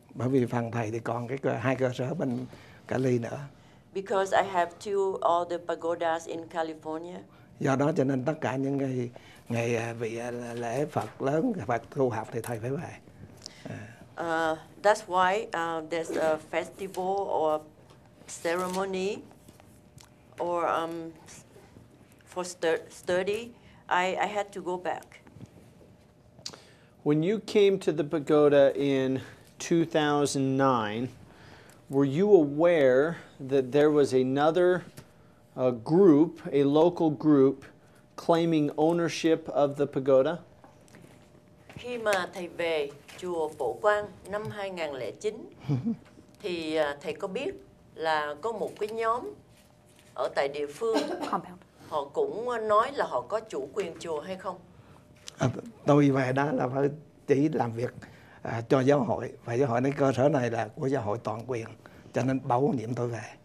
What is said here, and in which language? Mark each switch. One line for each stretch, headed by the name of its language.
Vietnamese: Bởi vì phần thầy thì còn hai cơ sở bên Cali nữa.
English: Because I have all the pagodas in California.
Vietnamese: Do đó cho nên tất cả những ngày vị lễ Phật lớn, Phật tu học thì thầy phải về.
English: That's why there's a festival or ceremony or for study. I had to go back. When you came to the pagoda in 2009, were you aware that there was another group, a local group, claiming ownership of the pagoda?
Vietnamese: Khi mà thầy về chùa Phổ Quang năm 2009 thì thầy có biết là có một cái nhóm ở tại địa phương
English: Compound.
Vietnamese: họ cũng nói là họ có chủ quyền chùa hay không? Tôi về đó là phải chỉ làm việc cho giáo hội, và giáo hội nói cơ sở này là của giáo hội toàn quyền, cho nên bổ nhiệm tôi về.